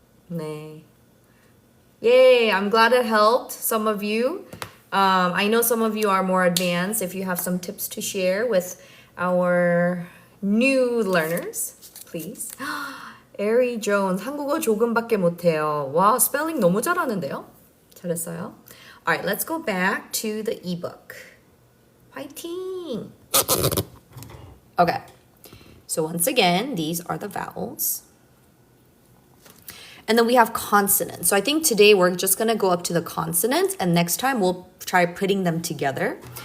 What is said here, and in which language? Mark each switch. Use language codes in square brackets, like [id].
[ko] 네. [en] Yay, I'm glad it helped some of you. I know some of you are more advanced. If you have some tips to share with our new learners, please. [ko] Ari Jones, 한국어 조금밖에 못해요. 와, 스펠링 너무 잘하는데요? 잘했어요. [en] All right, let's go back to the ebook. Fighting. Okay, so once again, these are the vowels. And then we have consonants. So I think today we're just going to go up to the consonants, and next time we'll try putting them together.